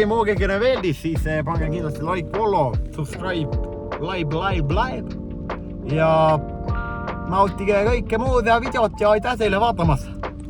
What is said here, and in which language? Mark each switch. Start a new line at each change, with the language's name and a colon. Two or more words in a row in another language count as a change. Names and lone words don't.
Estonian: meeldis, siis pange kindlasti
English: like, follow, subscribe, live
Estonian: ja nautige kõike muud ja videot ja aitäh teile vaatamast!